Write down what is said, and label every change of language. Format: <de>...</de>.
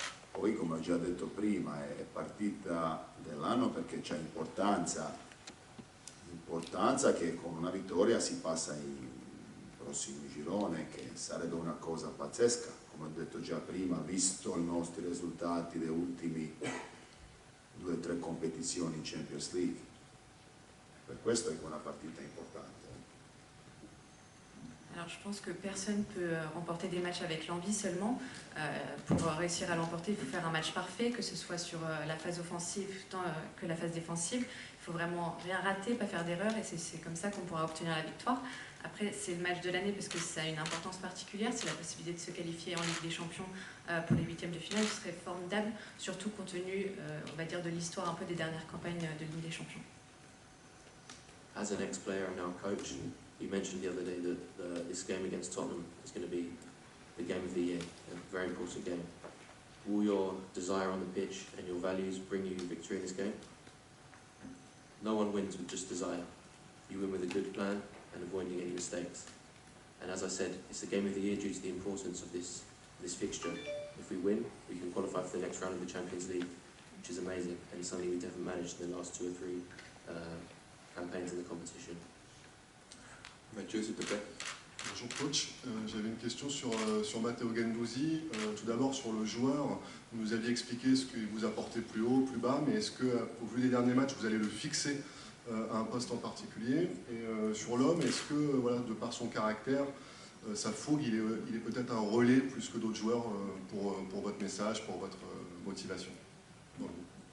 <it>Poi, come ho già detto prima, è partita dell'anno perché c'è importanza che con una vittoria si passa in prossimo girone, che sarebbe una cosa pazzesca, come ho detto già prima, visto i nostri risultati delle ultime 2 o 3 competizioni in Champions League. Per questo è una partita importante.</it> <fr>Alors je pense que personne peut remporter des matchs avec l'envie seulement. Pour réussir à l'emporter, il faut faire un match parfait, que ce soit sur la phase offensive tant que la phase défensive. Il faut vraiment rien rater, pas faire d'erreur, et c'est comme ça qu'on pourra obtenir la victoire. Après, c'est le match de l'année parce que ça a une importance particulière, c'est la possibilité de se qualifier en Ligue des Champions pour les 8e de finale. Ce serait formidable, surtout compte tenu, on va dire, de l'histoire un peu des dernières campagnes de Ligue des Champions.</fr> <en>As an ex-player and now coach, you mentioned the other day that this game against Tottenham is going to be the game of the year, a very important game. Will your desire on the pitch and your values bring you victory in this game? No one wins with just desire. You win with a good plan and avoiding any mistakes. And as I said, it's the game of the year due to the importance of this fixture. If we win, we can qualify for the next round of the Champions League, which is amazing, and it's something we haven't managed in the last 2 or 3 campaigns in the competition.</en> <fr>Mathieu, s'il te plaît. Bonjour coach, j'avais une question sur Matteo Guendouzi. Tout d'abord sur le joueur, vous nous aviez expliqué ce qu'il vous apportait plus haut, plus bas, mais est-ce qu'au vu des derniers matchs, vous allez le fixer à un poste en particulier? Et sur l'homme, est-ce que, voilà, de par son caractère, sa fougue, il est peut-être un relais plus que d'autres joueurs pour votre message, pour votre motivation dans le groupe?</fr>